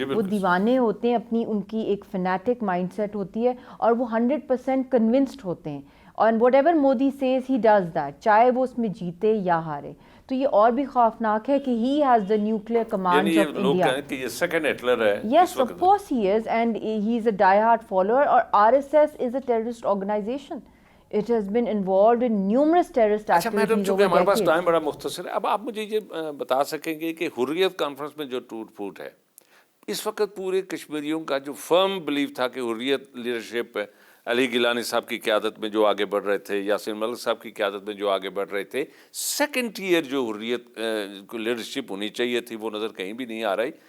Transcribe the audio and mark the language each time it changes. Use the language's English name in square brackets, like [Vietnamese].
[Urdu] وہ دیوانے ہوتے ہیں, اپنی ان کی ایک فنیٹک مائنڈ سیٹ ہوتی ہے, اور وہ 100% کنونسڈ ہوتے ہیں. اور [English] whatever Modi says he does that, [Urdu] چاہے وہ اس میں جیتے یا ہارے. تو یہ اور بھی خوفناک ہے کہ [English] He has the nuclear command of India. [Urdu] کہ یہ سیکنڈ ہٹلر ہے. [English] Yes, of course he is, and he is a die hard follower. اور RSS is a terrorist organization. It has been involved in numerous terrorist activities. [Urdu] اچھا madam, چونکہ ہمارے پاس time بڑا مختصر ہے, اب آپ مجھے یہ بتا سکیں گے کہ حریت کانفرنس میں جو ٹوٹ پھوٹ ہے اس وقت پورے کشمیریوں کا جو فرم بلیو تھا کہ حریت لیڈرشپ علی گیلانی صاحب کی قیادت میں جو آگے بڑھ رہے تھے, یاسین ملک صاحب کی قیادت میں جو آگے بڑھ رہے تھے, سیکنڈ ٹیئر جو حریت لیڈرشپ ہونی چاہیے تھی وہ نظر کہیں بھی نہیں آ رہی.